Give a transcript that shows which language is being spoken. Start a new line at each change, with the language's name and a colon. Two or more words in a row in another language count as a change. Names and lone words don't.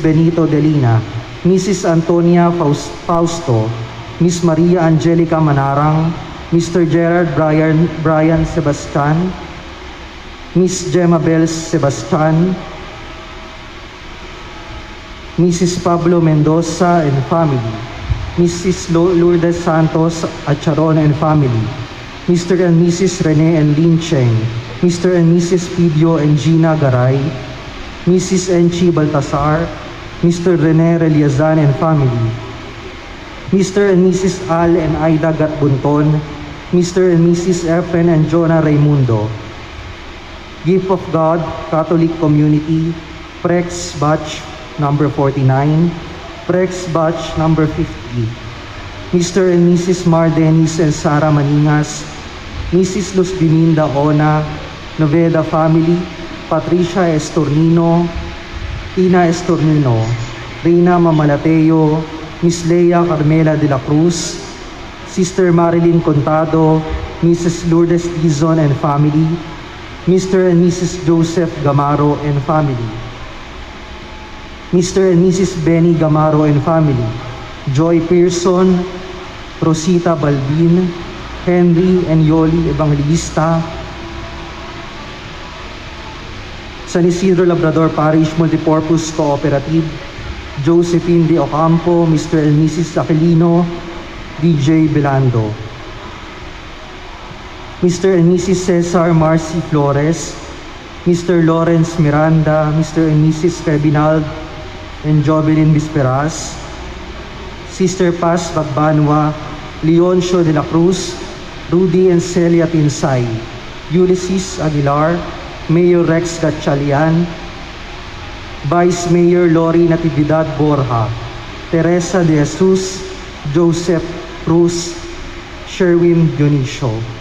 English: Benito Delina, Mrs. Antonia Fausto, Miss Maria Angelica Manarang, Mr. Gerard Brian Sebastian, Miss Gemma Bells Sebastian, Mrs. Pablo Mendoza and family, Mrs. Lourdes Santos Acharon and family, Mr. and Mrs. Rene and Lin Cheng, Mr. and Mrs. Pidio and Gina Garay, Mrs. Enchi Baltasar, Mr. Rene Reliazan and family, Mr. and Mrs. Al and Aida Gatbunton, Mr. and Mrs. Efren and Jonah Raimundo, Gift of God, Catholic Community, Prex Batch number 49, Prex Batch number 50, Mr. and Mrs. Mar Dennis and Sara Maningas, Mrs. Luz Biminda Ona, Noveda family, Patricia Estornino, Tina Estornino, Rina Mamalateo, Miss Leia Carmela de la Cruz, Sister Marilyn Contado, Mrs. Lourdes Dizon and family, Mr. and Mrs. Joseph Gamaro and family, Mr. and Mrs. Benny Gamaro and family, Joy Pearson, Rosita Balbin, Henry and Yoli Evangelista, San Isidro Labrador Parish Multipurpose Cooperative, Josephine De Ocampo, Mr. and Mrs. Aquilino, DJ Belando. Mr. and Mrs. Cesar Marcy Flores, Mr. Lawrence Miranda, Mr. and Mrs. Ferdinand and Jovelyn Bisperas, Sister Paz Bagbanwa, Leoncio de la Cruz, Rudy and Celia Tinsay, Ulysses Aguilar, Mayor Rex Gatchalian, Vice Mayor Lori Natividad Borja, Teresa de Jesus, Joseph Cruz, Sherwin Dionisio.